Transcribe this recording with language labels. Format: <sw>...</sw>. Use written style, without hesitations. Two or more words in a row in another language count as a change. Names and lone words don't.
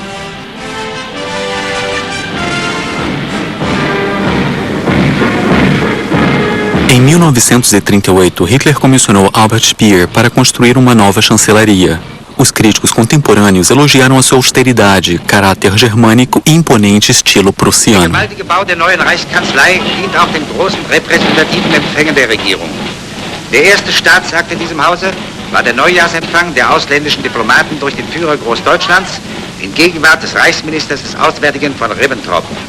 <pt>Em 1938, Hitler comissionou Albert Speer para construir uma nova chancelaria. Os críticos contemporâneos elogiaram a sua austeridade, caráter germânico e imponente estilo</pt> <de>Der</de> <pt>prussiano.</pt> <de>gewaltige Bau der neuen Reichskanzlei dient auch den großen repräsentativen Empfängen der Regierung. Der erste Staatsakt in diesem Hause war der Neujahrsempfang der ausländischen Diplomaten durch den Führer Großdeutschlands in Gegenwart des Reichsministers des Auswärtigen von Ribbentrop.</de>